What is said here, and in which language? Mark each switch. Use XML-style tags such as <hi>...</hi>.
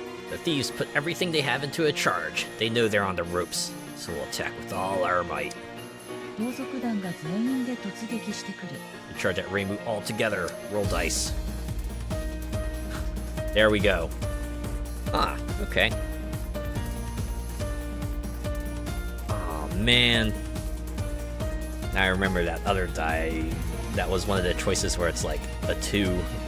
<en>The thieves put everything they have into a charge. They know they're on the ropes, so we'll attack with all our might.</en> <ja>盗賊団が全員で突撃してくる。</ja> <en>We charge at Reimu all together. Roll dice. There we go. Ah, okay. Oh man. I remember that other die. That was one of the choices where it's like a 2.</en>